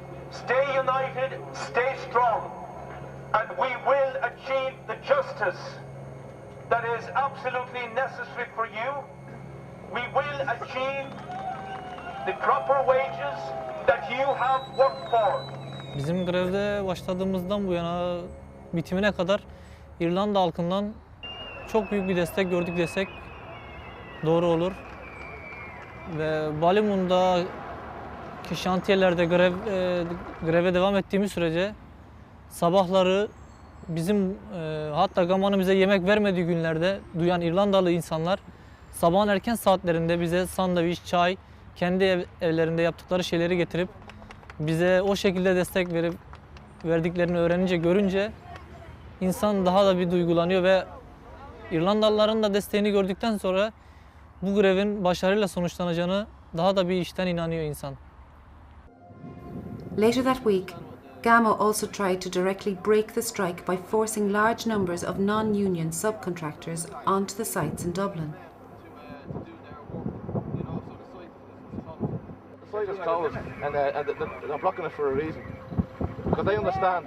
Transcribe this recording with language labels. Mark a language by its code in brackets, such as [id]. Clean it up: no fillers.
[en] Stay united, stay strong, and we will achieve the justice that is absolutely necessary for you. We will achieve the proper wages that you have worked for. [tr] Bizim grevde başladığımızdan bu yana bitimine kadar İrlanda halkından çok büyük bir destek gördük desek doğru olur. Ve Ballymun'daki şantiyelerde greve devam ettiğimiz sürece sabahları bizim hatta Gama'nın bize yemek vermediği günlerde duyan İrlandalı insanlar sabahın erken saatlerinde bize sandviç, çay, kendi evlerinde yaptıkları şeyleri getirip bize o şekilde destek verdiklerini öğrenince, görünce insan daha da bir duygulanıyor ve İrlandalıların da desteğini gördükten sonra bu grevin başarıyla sonuçlanacağını daha da bir içten inanıyor insan. [en] Later that week, Gama also tried to directly break the strike by forcing large numbers of non-union subcontractors onto the sites in Dublin. The site is closed and they're blocking it for a reason. Because they understand.